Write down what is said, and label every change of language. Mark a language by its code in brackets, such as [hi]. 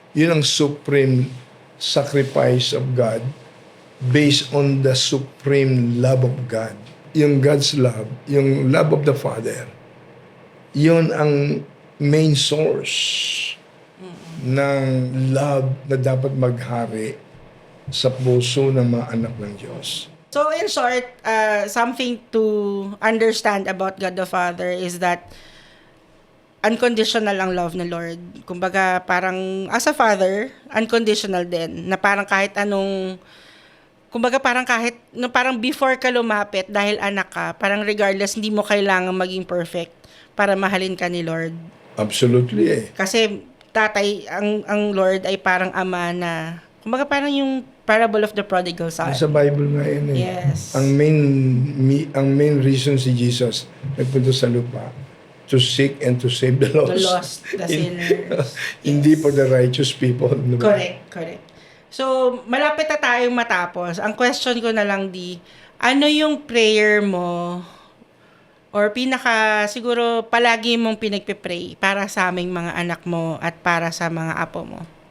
[tl] Yun ang [en] supreme sacrifice of God based on the supreme love of God. [tl] Yung God's love, yung [en] love of the Father, [tl] yun ang main source ng love na dapat maghari sa puso ng mga anak ng Diyos. [en] So in short, something to understand about God the Father is that unconditional ang love ng Lord. [tl] Kumbaga parang as a father, unconditional din. Na parang kahit anong, kumbaga parang kahit, no, parang before ka lumapit dahil anak ka, parang regardless, hindi mo kailangan maging perfect para mahalin ka ni Lord. [en] Absolutely eh. [tl] Kasi tatay, ang Lord ay parang ama na, kumbaga parang yung parable of the prodigal son. Sa Bible nga yun eh. [en] Yes. [tl] Ang main reason si Jesus nagpunta sa lupa [en] to seek and to save the lost. The lost, the sinners. [tl] Hindi [en] Yes. for the righteous people. [tl] Diba? Correct. So, malapit na tayong matapos. Ang question ko na lang, ano yung prayer mo or siguro palagi mong pinagpe-pray para sa aming mga anak mo at para sa mga apo mo?